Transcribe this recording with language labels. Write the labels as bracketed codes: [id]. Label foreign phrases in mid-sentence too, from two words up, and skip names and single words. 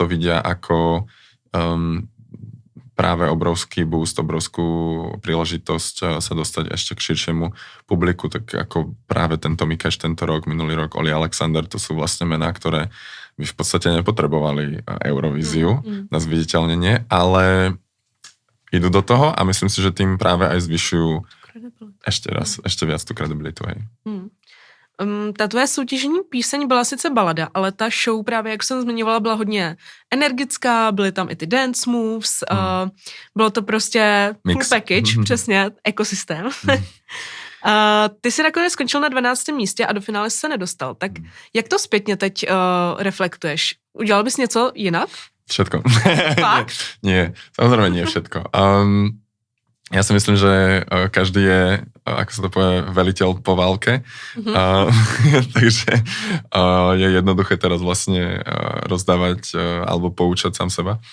[sk] vidia ako práve obrovský boost, obrovskú príležitosť sa dostať ešte k širšiemu publiku, tak ako práve tento Mikeš tento rok, minulý rok Oli Alexander, to sú vlastne mená, ktoré by v podstate nepotrebovali Eurovíziu na zviditeľnenie, ale idú do toho a myslím si, že tým práve aj zvyšujú ešte viac tú kredibilitu. Hej. [cs] Ta tvoje soutěžní píseň byla sice balada, ale ta show právě, jak jsem zmiňovala, byla hodně energická, byly tam i ty [en] dance moves, [cs] bylo to prostě [en] full package, [cs] přesně, ekosystém. Ty jsi nakonec skončil na 12. místě a do finále se nedostal. Tak jak to zpětně teď reflektuješ? Udělal bys něco jinak? [sk] Všetko. [cs] Fakt? [sk] Nie, samozrejme nie všetko. Ja si myslím, že každý je, ako sa to povie, veliteľ po válke. Takže je jednoduché teraz vlastne rozdávať alebo poučať sám seba.